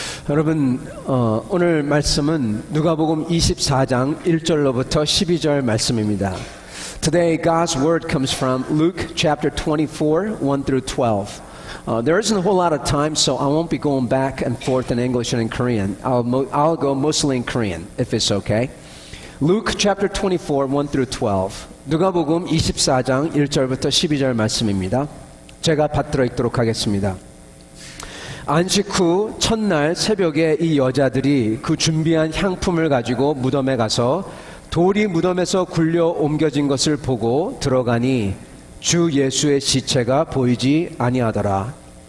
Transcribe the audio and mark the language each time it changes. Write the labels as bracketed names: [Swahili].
[Korean] 여러분, 오늘 말씀은 누가복음 24장 1절로부터 12절 말씀입니다. [English] Today God's word comes from Luke chapter 24, 1 through 12. There isn't a whole lot of time, so I won't be going back and forth in English and in Korean. I'll go mostly in Korean, if it's okay. Luke chapter 24, 1 through 12. [Korean] 누가복음 24장 1절부터 12절 말씀입니다. 제가 받들어 읽도록 하겠습니다. 안식 후 첫날 새벽에 이 여자들이 그 준비한 향품을 가지고 무덤에 가서 돌이 무덤에서 굴려 옮겨진 것을 보고 들어가니 주 예수의 시체가 보이지 아니하더라.